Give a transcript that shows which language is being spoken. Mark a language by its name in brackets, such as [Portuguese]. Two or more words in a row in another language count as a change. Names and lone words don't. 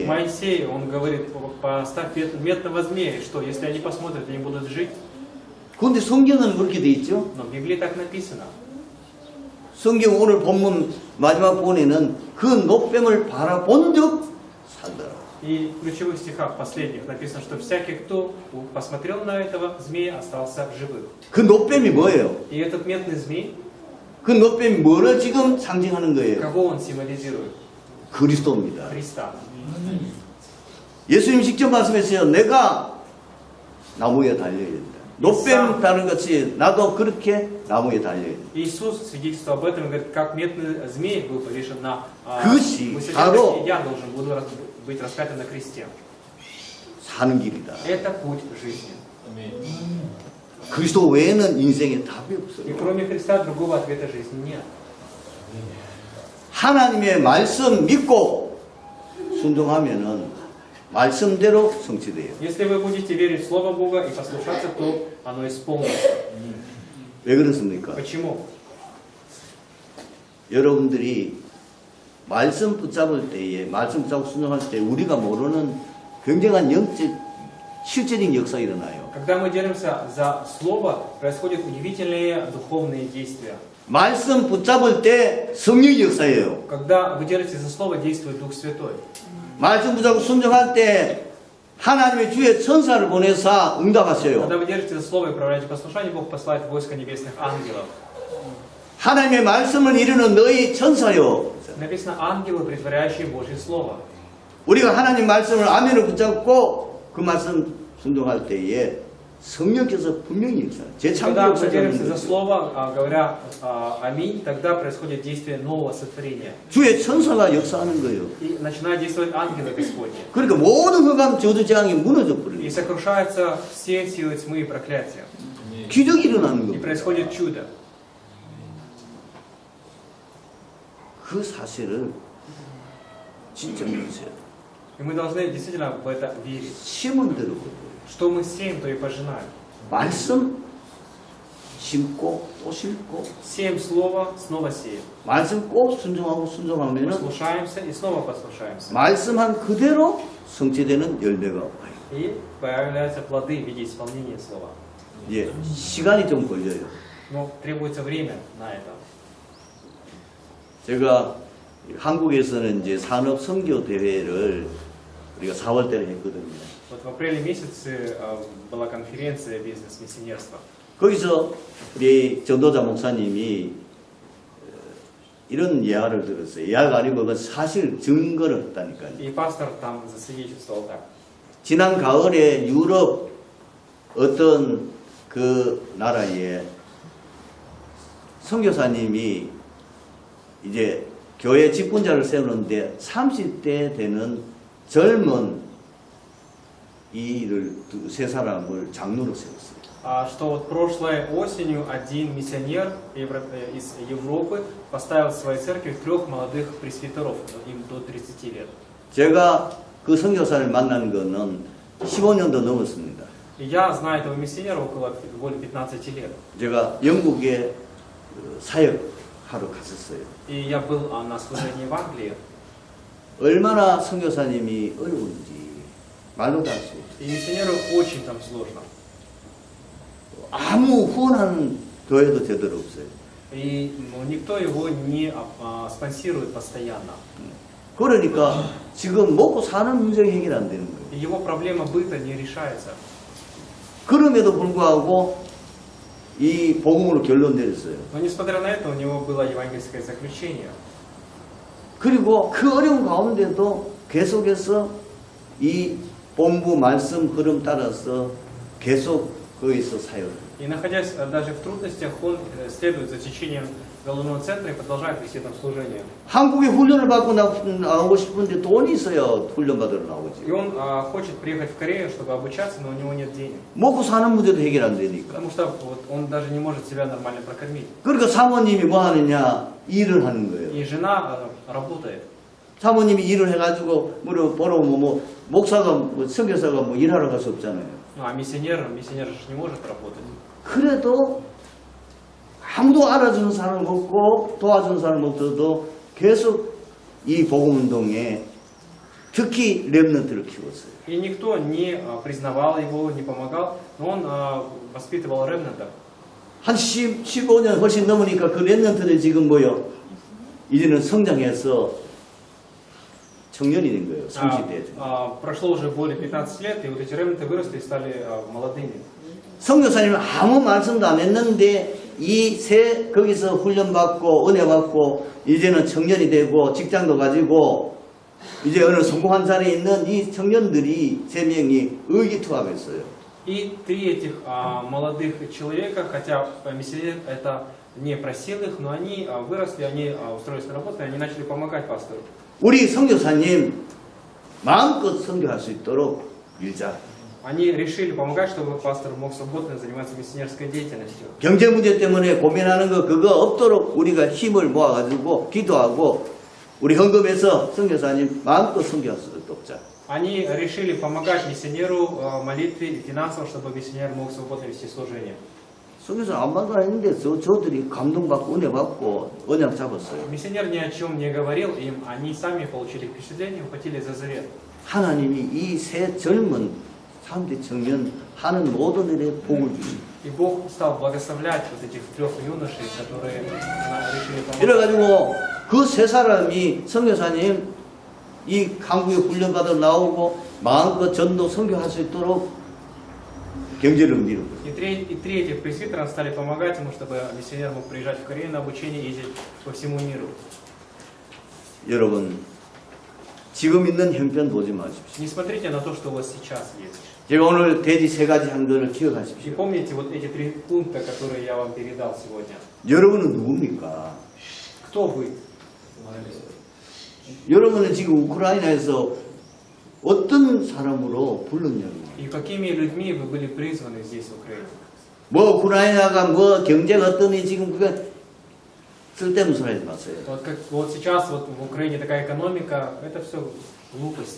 [Russian] Моисей, он говорит, поставь медного змея, что если они посмотрят, они будут жить. [Korean] 근데 성경은 그렇게 돼 있죠? [Russian] Но в Библии так написано. [Korean] 성경 오늘 본문 마지막 본에는 그 노뱀을 바라본 적 살더라. [Russian] И в ключевых стихах последних написано, что всякий, кто посмотрел на этого змея, остался в живых. [Korean] 그 노뱀이 뭐예요? [Russian] И этот медный змей, [Korean] 그 노뱀이 뭐를 지금 상징하는 거예요? [Russian] кого он символизирует? [Korean] 그리스도입니다. [Russian] Христа. [Korean] 예수님 직접 말씀했어요. 내가 나무에 달려야 된다. 노뱀 다른 것이 나도 그렇게 나무에 달려야 된다. [Russian] Иисус свидетельствовал об этом и говорит, как медный змей был повешен на [Korean] 그것이 [Russian] высоте, [Korean] 바로 [Russian] я должен буду быть распятым на кресте. [Korean] 사는 길이다. [Russian] Это путь жизни. [Korean] 그리스도 외에는 인생에 답이 [Russian] И [Korean] 없어요. [Russian] кроме Христа другого ответа жизни нет. [Korean] 하나님의 말씀 믿고 순종하면은 말씀대로 성취돼요. [Russian] Если вы будете верить в Слово Бога и послушаться, то оно исполнится. [Korean] 왜 그렇습니까? [Russian] Почему? [Korean] 여러분들이 말씀 붙잡을 때에 말씀 붙잡고 순종할 때 우리가 모르는 굉장한 영적 실제적인 역사가 일어나요. [Russian] Когда мы держимся за Слово, происходят удивительные духовные действия. [Korean] 말씀 붙잡을 때 성령의 역사예요. [Russian] Когда вы держитесь за Слово, действует Дух Святой. [Korean] 말씀 붙잡고 순종할 때 하나님의 주의 천사를 보내서 응답하셔요. [Russian] Когда вы держите за Слово и проявляете послушание, Бог посылает войско небесных ангелов. [Korean] 하나님의 말씀을 이루는 너희 천사요. [Russian] Написано ангелы, притворяющие Божье Слово. [Korean] 우리가 하나님 말씀을 아멘을 붙잡고 그 말씀 순종할 때에 성령께서 분명히 역사해요. 재창조 [Russian] Когда мы [Korean] 역사가 [Russian] держимся [Korean] 있는 [Russian] за [Korean] 거죠. [Russian] Слово, говоря аминь, тогда происходит действие нового сотворения. [Korean] 주의 천사가 역사하는 거예요. [Russian] И начинают действовать ангелы Господни. [Korean] 그러니까 모든 흑암 저주 재앙이 무너져 버려요. [Russian] И сокрушаются все силы тьмы и проклятия. [Korean] 기적이 일어나는 [Russian] И [Korean] 거예요. [Russian] происходит чудо. [Korean] 그 사실을 진짜 믿으세요. [Russian] И мы должны действительно в это верить. [Korean] 심은 대로 거둬요. [Russian] Что мы сеем, то и пожинаем. [Korean] 말씀 심고 또 심고 [Russian] Сеем Слово, снова сеем. [Korean] 말씀 꼭 순종하고 순종하면은 [Russian] Послушаемся и снова послушаемся. [Korean] 말씀한 그대로 성취되는 열매가 와요. [Russian] И появляются плоды в виде исполнения Слова. [Korean] 예, 시간이 좀 걸려요. [Russian] Но требуется время на это. [Korean] 제가 한국에서는 이제 산업 선교 대회를 우리가 4월 달에 했거든요. [Russian] Вот в апреле месяце была конференция бизнес-миссионерства. [Korean] 거기서 우리 전도자 목사님이 이런 예화를 들었어요. 예화가 아니고 그 사실 증거를 했다니까요. [Russian] И пастор там засвидетельствовал так. [Korean] 지난 가을에 유럽 어떤 그 나라에 선교사님이 이제 교회 직분자를 세우는데 30대 되는 젊은 이를 세 사람을 장로로 세웠어요. [Russian] Что вот прошлой осенью один миссионер из Европы поставил в своей церкви 3 молодых пресвитеров, им до 30 лет. [Korean] 제가 그 선교사를 만난 거는 15년도 넘었습니다. [Russian] И я знаю этого миссионера около более 15 лет. [Korean] 제가 영국에 사역하러 갔었어요. [Russian] И я был на служении в Англии. [Korean] 얼마나 선교사님이 어려운지 말로도 할 수 없어요. [Russian] И миссионеру очень там сложно. [Korean] 아무 후원하는 교회도 제대로 없어요. [Russian] И никто его не спонсирует постоянно. [Korean] 그러니까 지금 먹고 사는 문제가 해결 안 되는 거예요. [Russian] И его проблема быта не решается. [Korean] 그럼에도 불구하고 이 복음으로 결론 내렸어요. [Russian] Но несмотря на это, у него было евангельское заключение. [Korean] 그리고 그 어려운 가운데도 계속해서 이 본부 말씀 흐름 따라서 계속 거기서 사역을. [Russian] И находясь даже в трудностях, он следует за течением головного центра и продолжает вести там служение. [Korean] 한국에 훈련을 받고 나오고 싶은데 돈이 있어야 훈련 받으러 나오지. [Russian] И он хочет приехать в Корею, чтобы обучаться, но у него нет денег. [Korean] 먹고 사는 문제도 해결 안 되니까. [Russian] Потому что вот, он даже не может себя нормально прокормить. [Korean] 그러니까 사모님이 뭐 하느냐? 일을 하는 거예요. [Russian] И жена работает. [Korean] 사모님이 일을 해가지고 보러 뭐 목사가 뭐 선교사가 뭐 일하러 갈 수 없잖아요. [Russian] Ну а миссионер же не может работать. [Korean] 그래도 아무도 알아주는 사람 없고 도와주는 사람 없어도 계속 이 복음운동에 특히 렘넌트를 키웠어요. [Russian] И никто не признавал его, не помогал, но он воспитывал ремнантов. [Korean] 한 15년 훨씬 넘으니까 그 렘넌트들 지금 뭐요? 이제는 성장해서 청년이 된 거예요. 30대. [Russian] Прошло уже более 15 лет, и вот эти ремнанты выросли и стали молодыми. [Korean] 선교사님은 아무 말씀도 안 했는데 거기서 훈련받고 은혜받고 이제는 청년이 되고 직장도 가지고 이제 어느 성공한 자리에 있는 이 청년들이 3명이 의기투합했어요. [Russian] И 3 этих молодых человека, хотя миссионер это не просил их, но они выросли, они устроились на работу, и они начали помогать пастору. [Korean] 우리 선교사님 마음껏 선교할 수 있도록 밀자. [Russian] Они решили помогать, чтобы пастор мог свободно заниматься миссионерской деятельностью. [Korean] 경제 문제 때문에 고민하는 거 그거 없도록 우리가 힘을 모아가지고 기도하고 우리 헌금해서 선교사님 마음껏 선교할 수 있도록 돕자. [Russian] Они решили помогать миссионеру молитве и финансово, чтобы миссионер мог свободно вести служение. [Korean] 선교사 아무 말도 안 했는데 저들이 감동받고 은혜받고 언약 잡았어요. [Russian] Миссионер ни о чем не говорил им, они сами получили впечатление, ухватили за завет. [Korean] 하나님이 이 새 젊은 3대 청년 하는 모든 일에 복을 주십니다. [Russian] И Бог стал благословлять вот этих 3 юношей, которые решили помогать. [Korean] 이래가지고 그 세 사람이 선교사님 이 한국에 훈련받아 나오고 마음껏 전도 선교할 수 있도록 경제를 밀고. [Russian] И 3 этих пресвитера стали помогать ему, чтобы миссионер мог приезжать в Корею на обучение и ездить по всему миру. [Korean] 여러분 지금 있는 형편 보지 마십시오. [Russian] Не смотрите на то, что у вас сейчас есть. [Korean] 제가 오늘 대지 3가지 항도를 [Russian] И [Korean] 기억하십시오. [Russian] помните вот эти 3 пункта, которые я вам передал сегодня. [Korean] 여러분은 누굽니까? [Russian] Кто вы? [Korean] 여러분은 지금 우크라이나에서 어떤 사람으로 불렀냐고. [Russian] И какими людьми вы были призваны здесь, в Украине? [Korean] 뭐 우크라이나가 뭐 경제가 어떠니 지금 그거 쓸데없는 소리 하지 마세요. [Russian] Вот сейчас вот в Украине такая экономика, это все глупости.